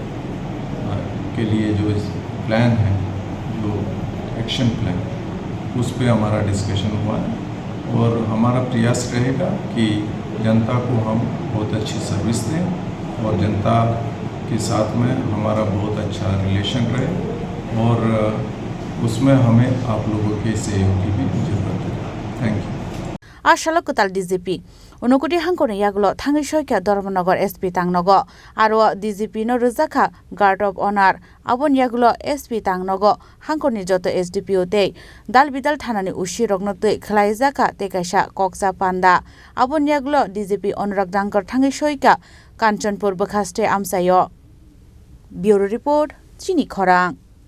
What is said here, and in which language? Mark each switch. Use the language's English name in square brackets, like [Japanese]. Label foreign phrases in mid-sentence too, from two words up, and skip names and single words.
[Hindi] के लिए जो प्लान है, जो [English] action plan, [Hindi] उस पे हमारा डिस्कशन हुआ है और हमारा प्रयास रहेगा कि जनता को हम बहुत अच्छी सर्विस दें और जनता के साथ में हमारा बहुत अच्छा रिलेशन रहे और उसमें हमें आप लोगों के सहयोग की भी जरूरत है। [English] thank you. [Kok Borok] Ashala Kwtal DGP Unakoti Hangkhoro Yakulo Thangi Soika Dharmanagar SP Tangnogo Aro DGP no Ruzakha [English] Guard of Honor [Kok Borok] Abon Yakulo SP Tangnogo Hangkhorni joto SDPO te dalbidal thanani ushi rokno te Khlaijaka te kaisa koksa panda Abon Yakulo DGP AnuragDhankar Thangi Soika Kanchanpur Haste amsayo [English] Bureau Report [Kok Borok] Chini Khorang।